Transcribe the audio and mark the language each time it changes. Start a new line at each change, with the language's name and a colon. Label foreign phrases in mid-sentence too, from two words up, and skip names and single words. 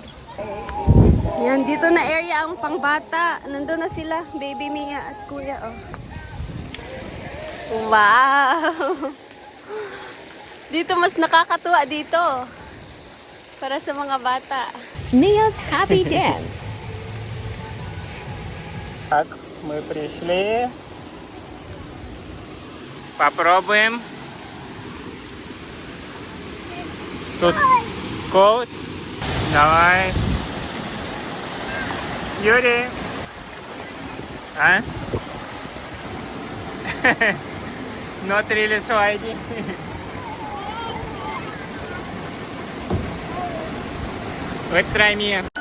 Filipino: Yan, dito na area ang pangbata. Nandun na sila, Baby Mia at Kuya.
English: Oh. Wow!
Filipino: Dito mas nakakatuwa dito. Para sa mga bata.
English: Mia's Happy Dance.
Russian: Так, мы пришли. Попробуем. Тут коут. Давай. Юрий. А?
English: Not really sliding. Let's try Mia.